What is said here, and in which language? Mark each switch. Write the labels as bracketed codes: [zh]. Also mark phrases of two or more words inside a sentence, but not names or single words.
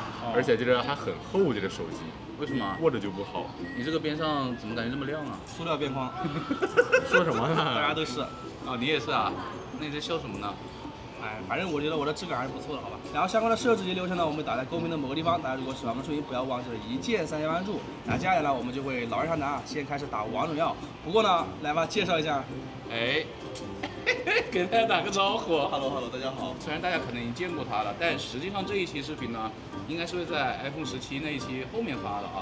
[zh] 而且這個還很厚，這個手機。為什麼？握着就不好。你這個邊上怎麼感覺這麼亮啊？塑料邊框。說什麼呢？大家都是。哦，你也是啊？那你在笑什麼呢？哎，反正我覺得我的質感還是不錯的，好吧。然後相關的設置及流程呢，我們打在公屏的某個地方。大家如果喜歡我們視頻，不要忘記了一鍵3連關注。那接下來呢，我們就會老二上拿，先開始打王者榮耀。不過呢，來吧，介紹一下。哎，給大家打個招呼。 Hello， 大家好。雖然大家可能已經見過他了，但實際上這一期視頻呢，應該是會在 iPhone 17那一期後面發的啊。